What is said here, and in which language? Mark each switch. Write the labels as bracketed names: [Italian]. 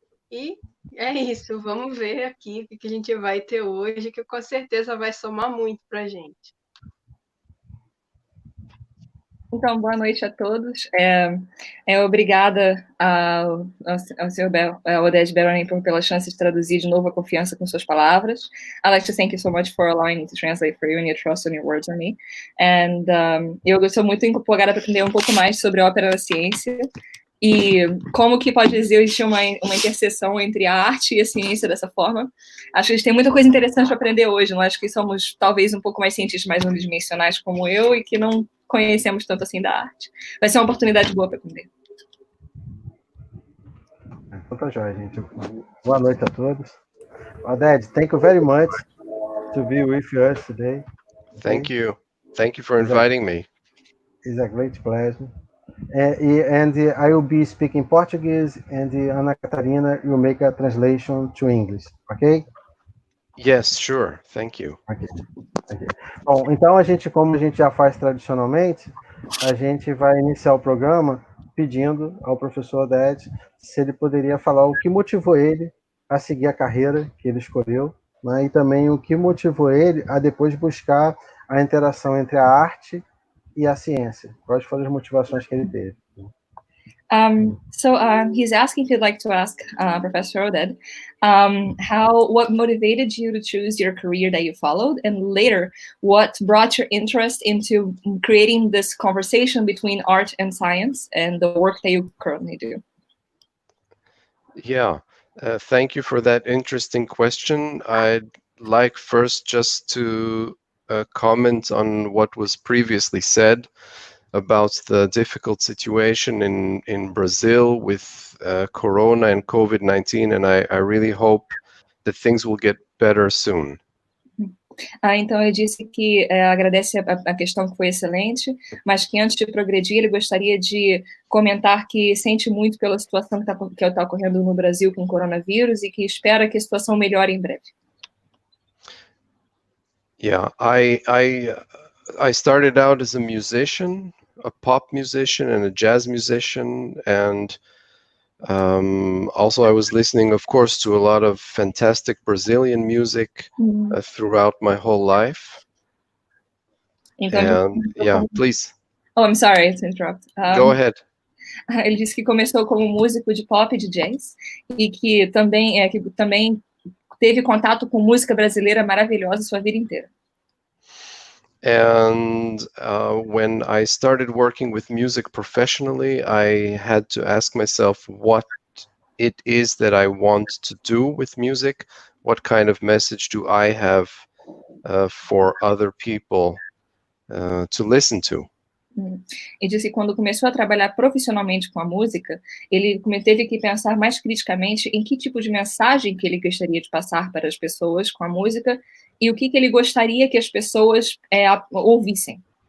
[Portuguese] E é isso, vamos ver aqui o que a gente vai ter hoje, que com certeza vai somar muito para a gente. Então, boa noite a todos. Obrigada ao senhor Oded Ben-Horin pela chance de traduzir de novo a confiança com suas palavras. [English] I'd like to thank you so much for allowing me to translate for you and your trust on your words on me. [Portuguese] And eu estou muito empolgada para aprender um pouco mais sobre a ópera da ciência e como que pode existir uma interseção entre a arte e a ciência dessa forma. Acho que a gente tem muita coisa interessante para aprender hoje, não acho que somos talvez um pouco mais cientistas mais unidimensionais como eu e que não conhecemos tanto assim da arte. Vai ser uma oportunidade boa para aprender. Então tá jóia, gente. Boa noite a todos. [English] Oded, thank you very much to be with us today. Thank you. Thank you for inviting me. It's a great pleasure. And I will be speaking Portuguese and Ana Catarina will make a translation to English, okay? Yes, sure. Thank you. Okay. [Portuguese] Bom, então como a gente já faz tradicionalmente, a gente vai iniciar o programa pedindo ao professor Oded se ele poderia falar o que motivou ele a seguir a carreira que ele escolheu, né, e também o que motivou ele a depois buscar a interação entre a arte e a ciência. Quais foram as motivações que ele teve? [English] So he's asking if you'd like to ask Professor Oded what motivated you to choose your career that you followed, and later what brought your interest into creating this conversation between art and science and the work that you currently do. Yeah, thank you for that interesting question. I'd like first just to comment on what was previously said about the difficult situation in Brazil with Corona and COVID-19, and I really hope that things will get better soon. [Portuguese] Então, ele disse que agradece a questão que foi excelente, mas que antes de progredir, ele gostaria de comentar que sente muito pela situação que está ocorrendo no Brasil com o coronavírus e que espera que a situação melhore em breve. [English] Yeah, I started out as a musician, a pop musician and a jazz musician, and Also, I was listening, of course, to a lot of fantastic Brazilian music throughout my whole life. [Portuguese] Então, [English] And yeah, please. Oh, I'm sorry to interrupt. Go ahead. [Portuguese] Ele disse que começou como músico de pop e de jazz e que também teve contato com música brasileira maravilhosa sua vida inteira. [English] And when I started working with music professionally, I had to ask myself what it is that I want to do with music. What kind of message do I have for other people to listen to? [Portuguese] E disse que quando começou a trabalhar profissionalmente com a música, ele teve que pensar mais criticamente em que tipo de mensagem que ele gostaria de passar para as pessoas com a música e o que ele gostaria que as pessoas ouvissem.